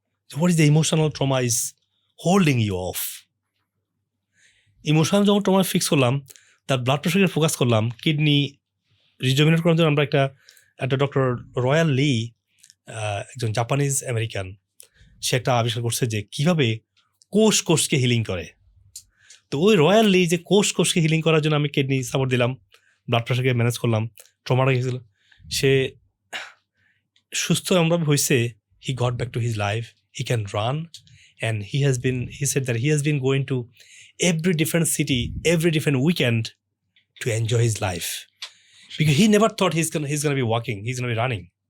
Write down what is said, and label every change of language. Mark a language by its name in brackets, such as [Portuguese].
[English] What is the emotional trauma is holding you off? [Bangla] Emotional যখন trauma fix করলাম, তার blood প্রেশারকে focus করলাম, kidney রিজুমিনেট করার জন্য আমরা একটা ডক্টর রয়্যাল লি, একজন জাপানিজ আমেরিকান, সে একটা আবিষ্কার করছে যে কীভাবে কোষকে হিলিং করে। তো ওই রয়্যাল লি যে কোষকে হিলিং করার জন্য আমি কিডনি সাপোর্ট দিলাম, ব্লাড প্রেশারকে ম্যানেজ করলাম, ট্রমাটা গেছিল, সে সুস্থ এমনভাবে হয়েছে, [English] he got back to his life, he can run, and he said that he has been going to every different city, every different weekend to enjoy his life, because he never thought he's gonna be walking, he's gonna be running.